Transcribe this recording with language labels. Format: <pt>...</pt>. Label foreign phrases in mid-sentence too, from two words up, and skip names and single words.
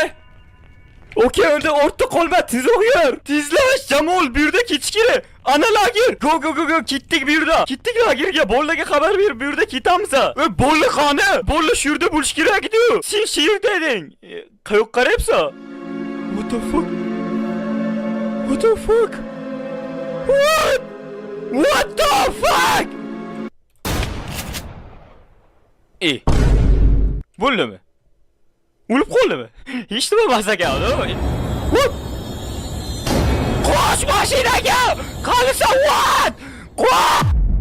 <uz>Okey, unda ortda qolma, tezroq yur. Tezlash, Jamol, bu yerda ketish kerak. Ana lager. Go, ketdik bu yerda. Ketdik lagerga, bolalarga xabar ber, bu yerda ketamiz. Bolalar qani? Bolalar shu yerda bo'lish kerak edi. Sen shu yerda eding. Qayoqqa qarayapsan?</uz> <en>What the fuck? What the fuck? What the fuck?</en> <uz>Bo'ldimi? O'lib qoldimi? Hech nima emas ekan, adamlar. Qo'sh mashinaga! Qolsa what? Qo'sh!</uz>